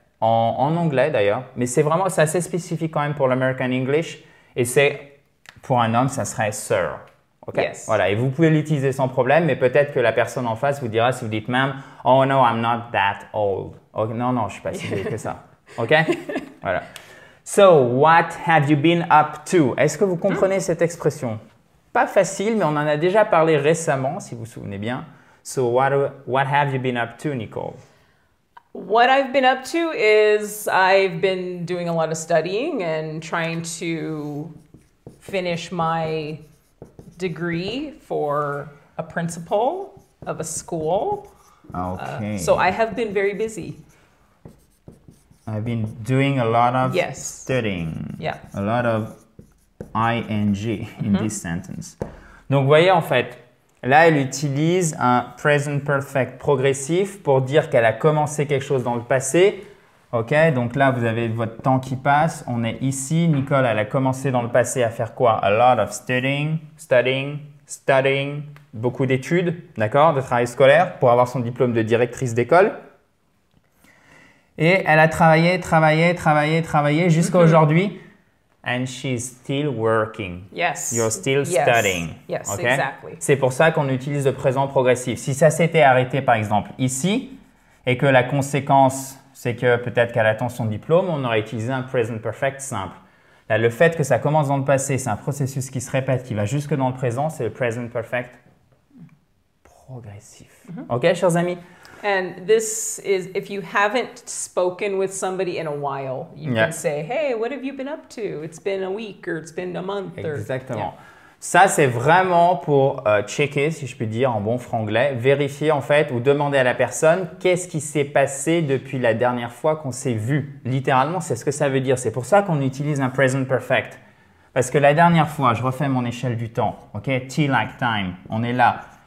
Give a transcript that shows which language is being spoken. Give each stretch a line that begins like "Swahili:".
French: En anglais d'ailleurs, mais c'est assez spécifique quand même pour l'American English et c'est pour un homme ça serait sir, ok?
English: Yes.
French: Voilà, et vous pouvez l'utiliser sans problème, mais peut-être que la personne en face vous dira si vous dites ma'am,
English: oh no I'm not that old, okay,
French: non je suis pas si vieille que ça, ok? Voilà.
English: So what have you been up to?
French: Est-ce que vous comprenez cette expression? Pas facile, mais on en a déjà parlé récemment si vous vous souvenez bien.
English: So what have you been up to, Nicole? What I've been up to is I've been doing a lot of studying and trying to finish my degree for a principal of a school. Okay. So I have been very busy. I've been doing a lot of Yes. studying. Yeah. A lot of ing in this sentence.
French: Donc, vous voyez, en fait, là, elle utilise un present perfect progressif pour dire qu'elle a commencé quelque chose dans le passé. Ok, donc là, vous avez votre temps qui passe. On est ici. Nicole, elle a commencé dans le passé à faire quoi?
English: A lot of studying.
French: Beaucoup d'études, d'accord, de travail scolaire pour avoir son diplôme de directrice d'école. Et elle a travaillé jusqu'à aujourd'hui.
English: And she's still working. Yes. You're still studying. Yes, Okay? exactly.
French: C'est pour ça qu'on utilise le présent progressif. Si ça s'était arrêté par exemple ici et que la conséquence c'est que peut-être qu'elle attend son diplôme, on aurait utilisé un present perfect simple. Là, le fait que ça commence dans le passé, c'est un processus qui se répète, qui va jusque dans le présent, c'est le present perfect progressif. Ok, chers amis?
English: And this is, if you haven't spoken with somebody in a while, you Yeah. can say, hey, what have you been up to? It's been a week or it's been a month.
French: Exactement.
English: Yeah.
French: Ça, c'est vraiment pour checker, si je puis dire, en bon franglais, vérifier en fait ou demander à la personne qu'est-ce qui s'est passé depuis la dernière fois qu'on s'est vu. Littéralement, c'est ce que ça veut dire. C'est pour ça qu'on utilise un present perfect. Parce que la dernière fois, je refais mon échelle du temps, ok? T-like time, on est là.